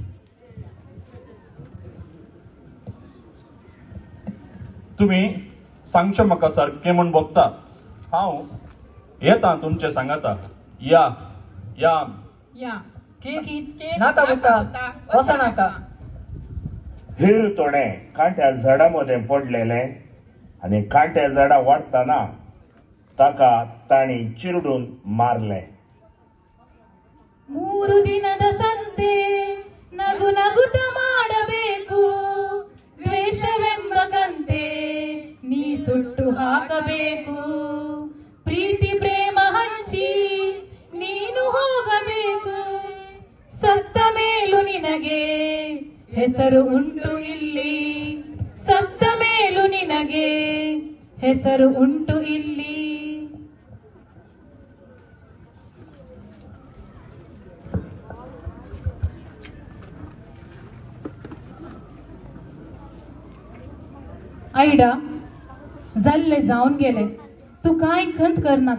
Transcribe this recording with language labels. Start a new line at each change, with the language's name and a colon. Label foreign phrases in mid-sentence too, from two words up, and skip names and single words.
Konkani: तुम्ही सांगचे म्हाका सारकें म्हूण बगता हांव येता तुमचे सांगाता या या या नाका बुता वसा नाका हेर तोडे कांट्या झाडामध्ये पडलेले आणि कांट्या झाडा वाडताना ताका ताणी चिरडून मारले
Kannada: ಮೂರು ದಿನದ ಸಂತೆ ನಗು ನಗುತ್ತ ಮಾಡಬೇಕು ದ್ವೇಷವೆಂಬ ಕಂತೆ ನೀ ಸುಟ್ಟು ಹಾಕಬೇಕು ಪ್ರೀತಿ ಪ್ರೇಮ ಹಂಚಿ ನೀನು ಹೋಗಬೇಕು ಸತ್ತ ಮೇಲೂ ನಿನಗೆ ಹೆಸರು ಉಂಟು ಇಲ್ಲಿ ಸತ್ತ ಮೇಲೂ ನಿನಗೆ ಹೆಸರು ಉಂಟು ಇಲ್ಲಿ
Konkani: आयडा जाल्ले जावन गेले तू कांय खंत करनाका